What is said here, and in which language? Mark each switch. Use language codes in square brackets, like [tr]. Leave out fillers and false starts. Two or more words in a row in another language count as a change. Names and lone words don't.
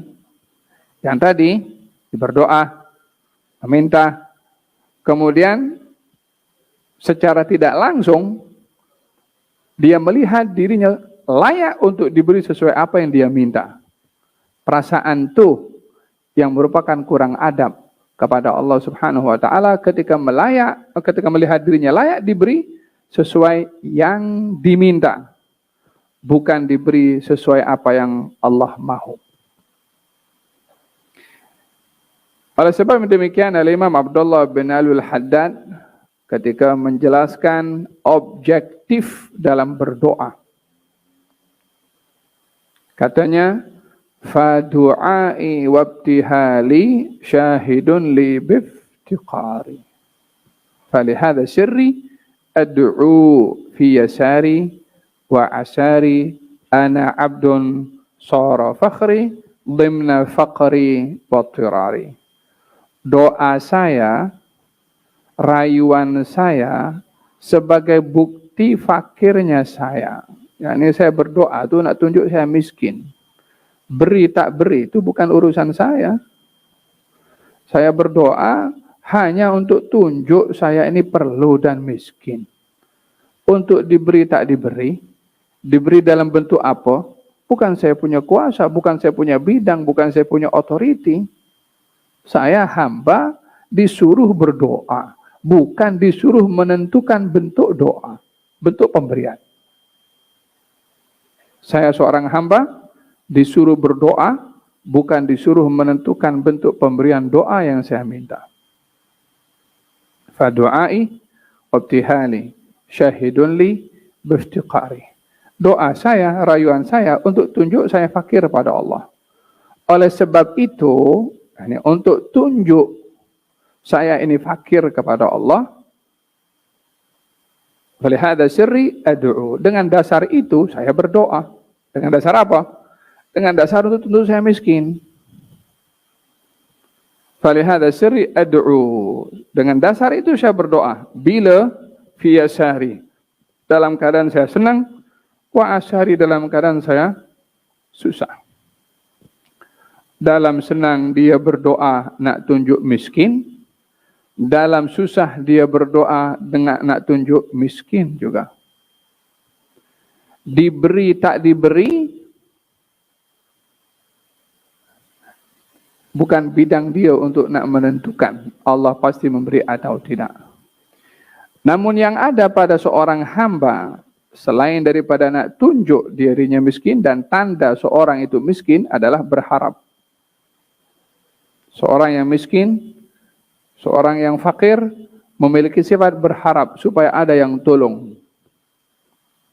[ms] Yang tadi, berdoa, meminta. Kemudian, secara tidak langsung, dia melihat dirinya layak untuk diberi sesuai apa yang dia minta. Perasaan tu yang merupakan kurang adab kepada [ar] الله سبحانه وتعالى [ms] ketika melihat dirinya layak diberi sesuai yang diminta, bukan diberi sesuai apa yang Allah mahu. Oleh sebab demikian, Imam Abdullah bin Al-Haddad ketika menjelaskan objektif dalam berdoa, katanya, [ar] فدعائي وابتهالي شاهد لي بافتقاري. فلهذا السر أدعو في يساري وعساري أنا عبد صار فخري ضمن فقري و اضطراري. [ms] Doa saya, rayuan saya sebagai bukti fakirnya saya. Yani saya berdoa itu nak tunjuk saya miskin. Beri tak beri itu bukan urusan saya. Saya berdoa hanya untuk tunjuk saya ini perlu dan miskin. Untuk diberi tak diberi dalam bentuk apa? Bukan saya punya kuasa, bukan saya punya bidang, bukan saya punya otoriti. Saya hamba disuruh berdoa, bukan disuruh menentukan bentuk doa, bentuk pemberian. Saya seorang hamba disuruh berdoa, bukan disuruh menentukan bentuk pemberian doa yang saya minta. [ar] فدعائي وابتهالي شاهد لي بافتقاري. [ms] Doa saya, rayuan saya untuk tunjuk saya fakir pada Allah. Oleh sebab itu, untuk tunjuk saya ini fakir kepada Allah, [ar] فلهذا السر أدعو. [ms] Dengan dasar itu saya berdoa. Dengan dasar apa? Dengan dasar untuk tentu saya miskin. [ar] فلهذا السر أدعو. [ms] Dengan dasar itu saya berdoa. Bila [ar] في يساري, [ms] dalam keadaan saya senang, [ar] وعساري, [ms] dalam keadaan saya susah. Dalam senang dia berdoa nak tunjuk miskin, dalam susah dia berdoa dengan nak tunjuk miskin juga. Diberi tak diberi bukan bidang dia untuk nak menentukan Allah pasti memberi atau tidak. Namun yang ada pada seorang hamba, selain daripada nak tunjuk dirinya miskin, dan tanda seorang itu miskin adalah berharap. Seorang yang miskin, seorang yang fakir, memiliki sifat berharap supaya ada yang tolong.